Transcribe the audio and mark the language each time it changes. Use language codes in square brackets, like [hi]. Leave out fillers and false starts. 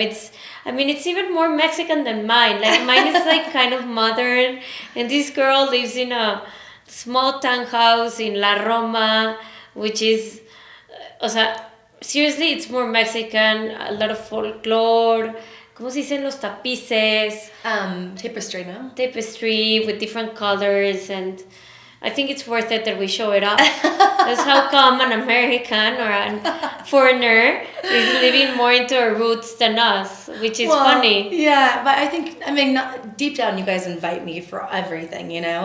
[en] It's even more Mexican than mine. Like mine is like kind of modern, and this girl lives in a small townhouse in La Roma, which is, seriously, it's more Mexican, a lot of folklore. [es] ¿Cómo se dicen los tapices? [en] Tapestry, no? Tapestry with different colors, and I think it's worth it that we show it off. That's how come an American or a foreigner is living more into our roots than us, which is funny. Yeah, but deep down you guys invite me for everything, you know?